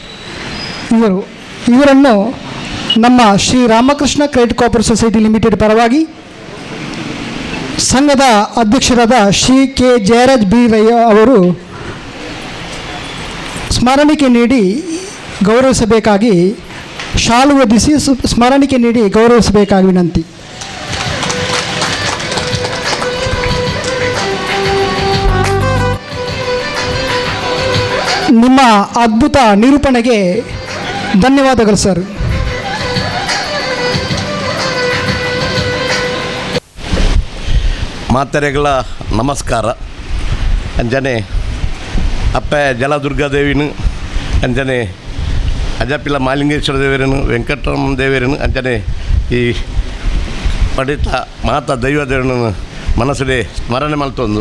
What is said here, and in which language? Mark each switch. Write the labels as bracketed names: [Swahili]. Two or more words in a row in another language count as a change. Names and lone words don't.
[Kannada] ಇವರನ್ನು ನಮ್ಮ ಶ್ರೀ ರಾಮಕೃಷ್ಣ ಕ್ರೆಡಿಟ್ ಕೋಆಪರೇಟಿವ್ ಸೊಸೈಟಿ ಲಿಮಿಟೆಡ್ ಪರವಾಗಿ ಸಂಘದ ಅಧ್ಯಕ್ಷರಾದ ಶ್ರೀ ಕೆ ಜಯರಾಜ್ ಬಿ ರೈ ಅವರು ಸ್ಮರಣಿಕೆ ನೀಡಿ ಗೌರವಿಸಬೇಕಾಗಿ, ಶಾಲು ಹೊದಿಸಿ ಸ್ಮರಣಿಕೆ ನೀಡಿ ಗೌರವಿಸಬೇಕಾಗಿ ವಿನಂತಿ. ನಿಮ್ಮ ಅದ್ಭುತ ನಿರೂಪಣೆಗೆ ಧನ್ಯವಾದಗಳು ಸರ್. [Tulu] ಮಾತೆರೆಗಳ ನಮಸ್ಕಾರ. ಅಂಜನೆ ಅಪ್ಪ ಜಲದುರ್ಗಾದೇವಿನು, ಅಂಜನೆ ಅಜಪಿಲ ಮಾಲಿಂಗೇಶ್ವರ ದೇವರನು, ವೆಂಕಟರಮಣ ದೇವರನು, ಅಂಜನೆ ಈ ಪಡಿತ ಮಾತಾ ದೈವದೇವರನ್ನು ಮನಸ್ಸಲ್ಲಿ ಸ್ಮರಣೆ ಮಲ್ತೊಂದು.